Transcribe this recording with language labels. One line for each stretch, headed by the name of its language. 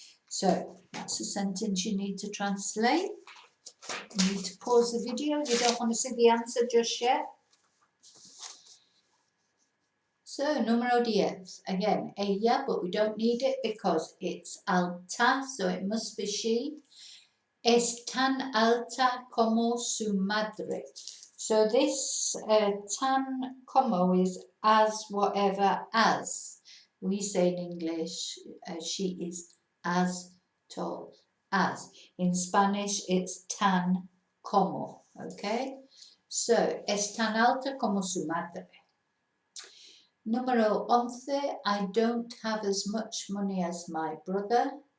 English: So that's a sentence you need to translate. You need to pause the video. You don't want to see the answer just yet. So, número 10. Again, ella, but we don't need it because it's alta, so it must be she.
Spanish: Es tan alta como su madre.
English: So this tan como is as whatever as. We say in English, she is as tall as. In Spanish, it's tan como, okay? So,
Spanish: es tan alta como su madre.
English: Número 11, I don't have as much money as my brother.